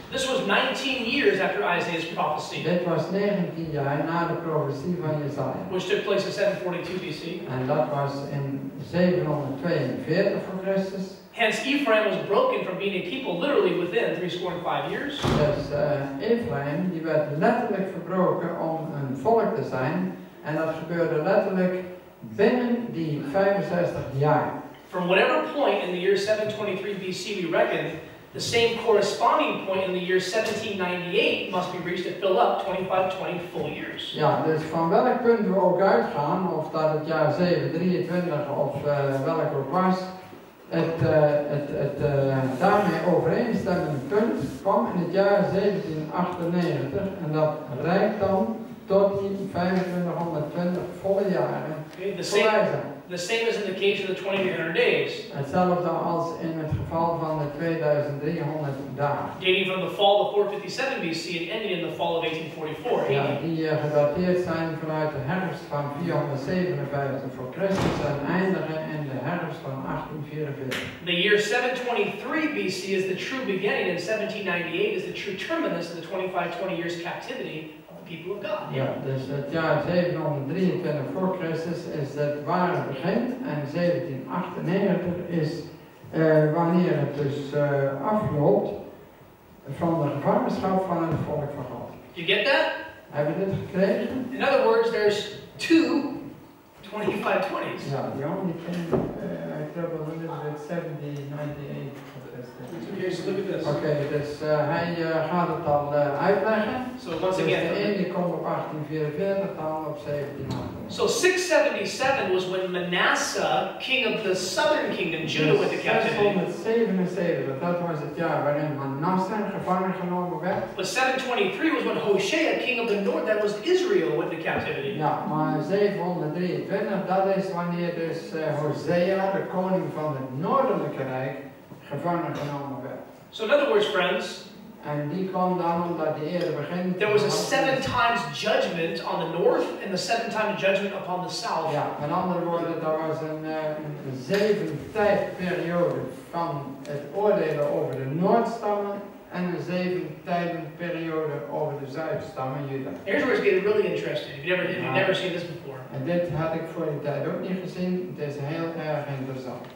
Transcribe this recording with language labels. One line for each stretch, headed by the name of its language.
English: This was 19 years after Isaiah's prophecy,
Dutch: Dit was 19 jaar na de profetie van Jesaja.
English: which took place in 742 BC.
Dutch: En dat was in 742 voor Christus.
English: Hence, Ephraim was broken from being a people literally within 65 years.
Dutch: Dus Ephraim die werd letterlijk verbroken om een volk te zijn. En dat gebeurde letterlijk binnen die 65 jaar.
English: From whatever point in the year 723 BC we reckon, the same corresponding point in the year 1798 must be reached to fill up 2520 full years.
Dutch: Ja, dus van welk punt we ook uitgaan, of dat het jaar 723 of welk ook was, het daarmee overeenstemmende punt kwam in het jaar 1798 en dat reikt dan tot die 2520 volle jaren.
English: The same as in the case of the 2300 days.
Dutch: Hetzelfde als in het geval van de 2300 dagen.
English: Dating from the fall of 457 BC and ending in the fall of 1844.
Dutch: Ja, die gedateerd zijn vanuit de herfst van 457 voor Christus en eindigen in de herfst van 1844.
English: The year 723 BC is the true beginning and 1798 is the true terminus of the 2520 years captivity of the people of God.
Dutch: Ja, dus het jaar 723 voor Christus is het ware begin en 1798 is wanneer het dus afloopt van de gevangenschap van het volk van God.
English: You get that?
Dutch: Hebben we dit gekregen?
English: In other words, there's two 2520s. Ja, the only thing I trouble a little bit 1798. Okay, so look at this.
Dutch: Oké, dus hij gaat het al uitleggen.
English: So once
Dutch: Dus de
English: again,
Dutch: ene die komt op 1844, de andere op 1798.
English: so 677 was when Manasseh, king of the southern kingdom, Judah, went to captivity.
Dutch: 677, dat was het jaar waarin Manasseh gevangen genomen werd.
English: But 723 was when Hoshea, king of the north, that was Israel, went to captivity.
Dutch: Ja, maar 723, dat is wanneer dus Hosea, de koning van het noordelijke rijk, gevangen genomen werd.
English: So in other words, friends,
Dutch: En die kwam dan omdat die eerder begint.
English: there was a 7 times judgment on the north and the 7 times judgment upon the south.
Dutch: Ja, met andere woorden, er was een 7 tijdperiode van het oordelen over de Noordstammen en een 7 tijdenperiode over de Zuidstammen, Juda.
English: Here's where it's getting really interesting. If you've never seen this before.
Dutch: En dit had ik voor die tijd ook niet gezien. Het is heel erg interessant.